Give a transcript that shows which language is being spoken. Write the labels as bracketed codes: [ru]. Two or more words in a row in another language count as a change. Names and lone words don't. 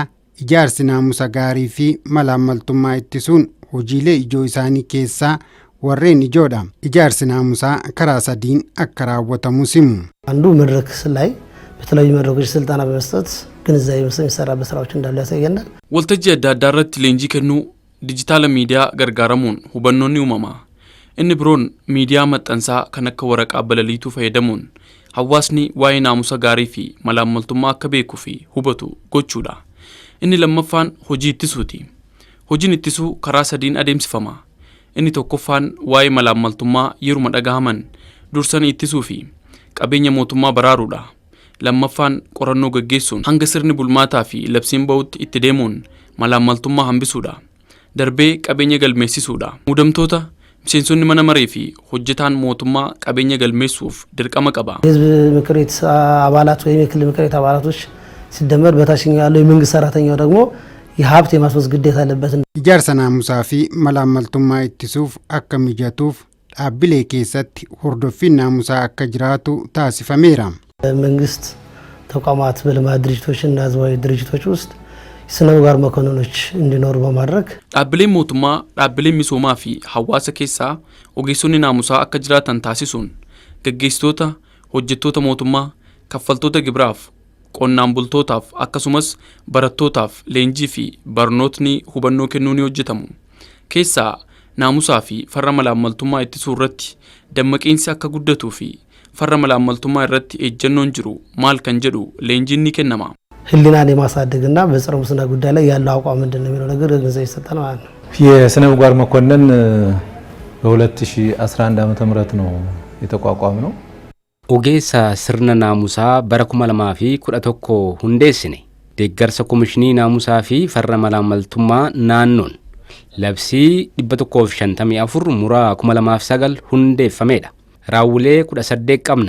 [om] ijaarsi naamusa gaarii fi malaammaltummaa ittisuun hojiilee ijoo isaanii keessaa warreen ijoodha. Ijaarsi naamusaa karaa sadiin akka raawwatamu simu. [am] አንዱ መድረክ ላይ በተለያዩ መድረኮች ስልጠና በመስጠት ግንዛቤ የሚሰራበት ስራዎች እንዳሉ ያሳየናል። [om] waltajjii adda addaa irratti leenjii kennuu, dijitaala miidiyaa gargaaramuun hubannoonni uumama. Inni biroon miidiyaa maxxansaa kan akka waraqaa balaliituu fayyadamuun hawaasni waa'ee naamusa gaarii fi malaammaltummaa akka beekuu fi hubatu gochuudha. Inni lammaffaan hojii ittisuuti. Hojiin ittisuu karaa sadiin adeemsifama. Inni tokkoffaan waa'ee malaammaltummaa yeruma dhagahaman dursanii ittisuu fi qabeenya mootummaa baraaruudha. Lammaffaan qorannoo gaggeessuun hanga sirni bulmaataa fi labsiin ba'utti itti deemuun malaammaltummaa hambisuudha. Darbee qabeenya galmeessisuudha. Muudamtoota miseensonni mana maree fi hojjetaan mootummaa qabeenya galmeessuuf dirqama qaba. [am] የህዝብ ምክር ቤት አባላት ወይም የክልል ምክር ቤት አባላቶች ሲደመር በታችኛው ያለው የመንግስት ሰራተኛው ደግሞ የሀብት የማስወገድ ግዴታ አለበት። [om] Ijaarsa naamusaa fi malaammaltummaa ittisuuf akka mijatuuf dhaabbilee keessatti hordoffiin naamusaa akka jiraatu taasifameera. [am] መንግስት ተቋማት በልማት ድርጅቶችና ህዝባዊ ድርጅቶች ውስጥ ስነ ምግባር መኮንኖች እንዲኖሩ በማድረግ [om] dhaabbileen mootummaa, dhaabbileen misoomaa fi hawaasa keessaa ogeessonni naamusaa akka jiraatan taasisuun gaggeessitoota, hojjettoota mootummaa, kaffaltoota gibiraaf, qonnaan bultootaaf akkasumas barattootaaf leenjii fi barnootni hubannoo kennuu ni hojjetamu. Keessaa naamusaa fi farra malaammaltummaa ittisuu irratti dammaqinsi akka guddatuu fi farra malaammaltummaa irratti ejjennoon jiru maal kan jedhu leenjiin ni kennama. [am] ህሊናን የማሳደግና በጸረ ሙስና ጉዳይ ላይ ያለው አቋም ምንድነው የሚለው ነገር ግንዛቤ ይሰጣል ማለት ነው። የስነ ምግባር መኮንን በ2011 ዓመተ ምህረት ነው የተቋቋመው። [om] Ogeessa sirna naamusaa bara 2011 hundeessine. Deeggarsa Komishinii Naamusaa fi Farra Malaammaltummaa naannoon labsii 154 muraa 2009 hundeeffamedha. Raawwilee 18 qabna.